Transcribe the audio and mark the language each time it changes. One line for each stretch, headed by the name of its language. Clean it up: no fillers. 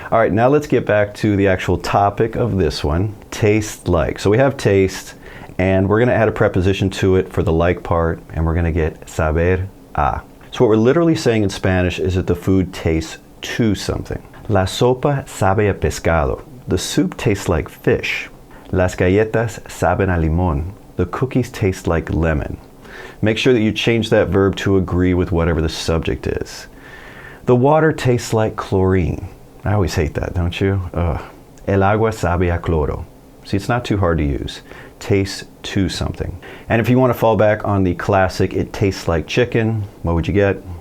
English: All right, now let's get back to the actual topic of this one, taste like. So we have taste, and we're going to add a preposition to it for the like part, and we're going to get saber a. So what we're literally saying in Spanish is that the food tastes to something.
Spanish: La sopa sabe a pescado.
English: The soup tastes like fish.
Spanish: Las galletas saben a limón.
English: The cookies taste like lemon. Make sure that you change that verb to agree with whatever the subject is. The water tastes like chlorine. I always hate that, don't you?
Spanish: El agua sabe a cloro.
English: See, it's not too hard to use. Tastes to something. And if you want to fall back on the classic, it tastes like chicken, what would you get?